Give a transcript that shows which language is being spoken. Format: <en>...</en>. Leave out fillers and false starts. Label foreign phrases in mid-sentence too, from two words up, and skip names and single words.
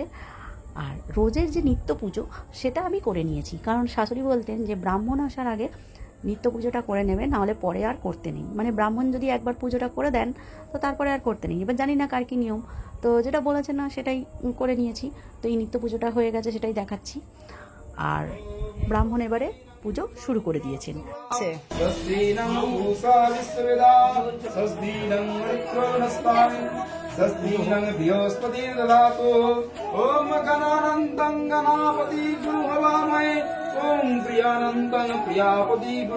<bn>আর রোজের যে নিত্য পুজো সেটা আমি করে নিয়েছি, কারণ শাশুড়ি বলতেন যে ব্রাহ্মণ আসার আগে নিত্য পুজোটা করে নেবে, নাহলে পরে আর করতে নেই। মানে ব্রাহ্মণ যদি একবার পুজোটা করে দেন তো তারপরে আর করতে নেই। এবার জানি না কার কি নিয়ম, তো যেটা বলেছেন না সেটাই করে নিয়েছি। তো এই নিত্য পুজোটা হয়ে গেছে, সেটাই দেখাচ্ছি। আর ব্রাহ্মণ এবারে পুজো শুরু করে দিয়েছেন।</bn> <sa>स्वस्तिनं बृहस्पतिर्ददातु ॐ गणानन्तं गणापति गुरु हवामहे ॐ प्रियानन्तं प्रियापति गुरु</sa>